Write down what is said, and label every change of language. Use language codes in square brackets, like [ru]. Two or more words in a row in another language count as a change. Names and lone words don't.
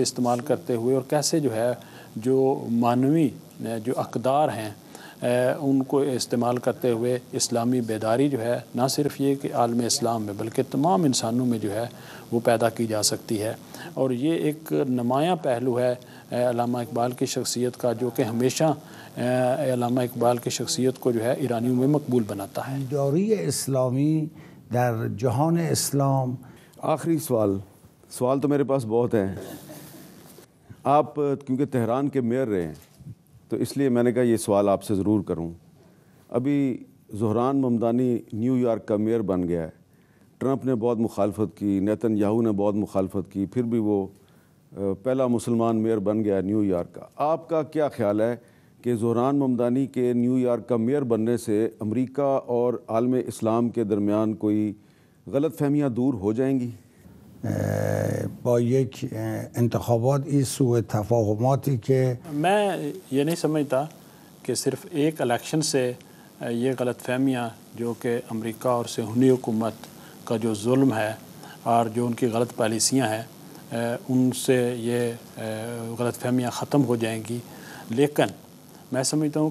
[ur] استعمال کرتے ہوئے اور کیسے جو ہے جو معنوی جو اقدار ہیں ان کو استعمال کرتے ہوئے اسلامی بیداری جو ہے نہ صرف یہ کہ عالم اسلام میں بلکہ تمام انسانوں میں جو ہے وہ پیدا کی جا سکتی ہے، اور یہ ایک نمایاں پہلو ہے علامہ اقبال کی شخصیت کا، جو کہ ہمیشہ علامہ اقبال کی شخصیت کو جو ہے ایرانیوں میں مقبول بناتا ہے۔ [fa] بیداری اسلامی در جهان اسلام۔ [ur] آخری سوال تو میرے پاس بہت ہیں، آپ کیونکہ تہران کے میئر رہے ہیں تو اس لیے میں نے کہا یہ سوال آپ سے ضرور کروں۔ ابھی زہران ممدانی نیو یارک کا میئر بن گیا ہے، ٹرمپ نے بہت مخالفت کی، نیتن یاہو نے بہت مخالفت کی، پھر بھی وہ پہلا مسلمان میئر بن گیا نیو یارک کا۔ آپ کا کیا خیال ہے کہ زہران ممدانی کے نیو یارک کا میئر بننے سے امریکہ اور عالم اسلام کے درمیان کوئی غلط فہمیاں دور ہو جائیں گی؟ [fa] با یک انتخابات این سوء تفاهماتی که [ur] میں یہ نہیں سمجھتا کہ صرف ایک الیکشن سے یہ غلط فہمیاں جو کہ امریکہ اور صہیونی حکومت کا جو ظلم ہے اور جو ان کی غلط پالیسیاں ہیں ان سے یہ غلط فہمیاں ختم ہو جائیں گی، لیکن میں سمجھتا ہوں